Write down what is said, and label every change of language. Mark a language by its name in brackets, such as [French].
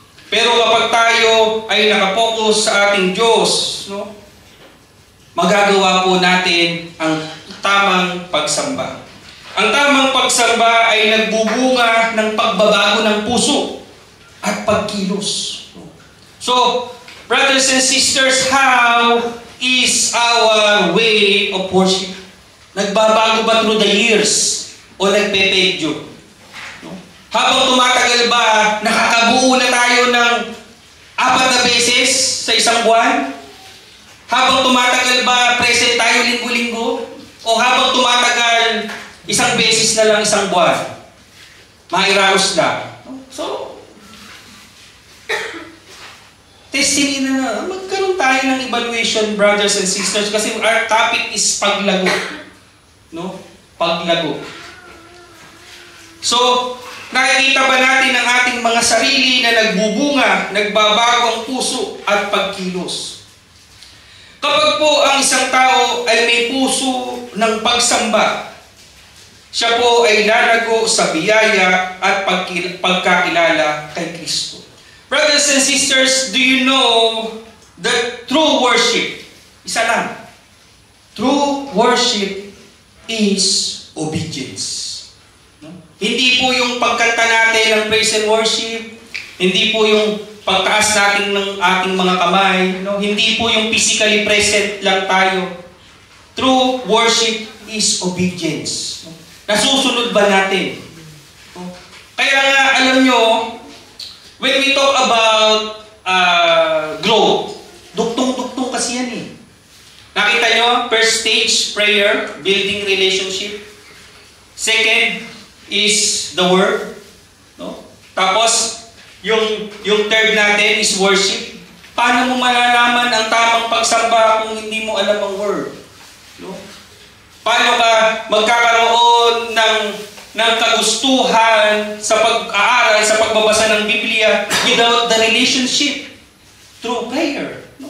[Filipino] Pero kapag tayo ay nakapokus sa ating Diyos, no, magagawa po natin ang tamang pagsamba. Ang tamang pagsamba ay nagbubunga ng pagbabago ng puso at pagkilos. [English] So, brothers and sisters, how is our way of worship? [Filipino] Nagbabago ba [English] through the years? [Filipino] O nagpepedyo? No? Habang tumatagal ba, nakakabuo na tayo ng 4 na beses sa isang buwan? Habang tumatagal ba, present tayo linggo-linggo? O habang tumatagal, isang beses na lang isang buwan? Mairaos na. So, testing na, magkaroon tayo ng evaluation, [English] brothers and sisters, [Filipino] kasi [English] our topic is [Filipino] paglago. No? Paglago. So, nakikita ba natin ang ating mga sarili na nagbubunga, nagbabago ang puso at pagkilos? Kapag po ang isang tao ay may puso ng pagsamba, siya po ay lalago sa biyaya at pagkakilala kay Kristo. [English] Brothers and sisters, do you know that true worship, [Filipino] isa lang, [English] true worship is obedience. [Filipino] Hindi po yung pagkanta natin ng praise and worship, hindi po yung pagtaas natin ng ating mga kamay, no? Hindi po yung physically present lang tayo. [English] True worship is obedience. [Filipino] Nasusunod ba natin? Kaya nga, alam nyo, [English] when we talk about growth, [Filipino] duktong-duktong kasi yan eh. Nakita nyo, [English] first stage, [Filipino] prayer, [English] building relationship. Second is the word. No? [Filipino] Tapos, yung third natin is worship. Paano mo malalaman ang tamang pagsamba kung hindi mo alam ang word? No? Paano ka magkakaroon ng kagustuhan sa pag-aaral, sa pagbabasa ng Biblia [English] without the relationship through prayer? [Filipino] No?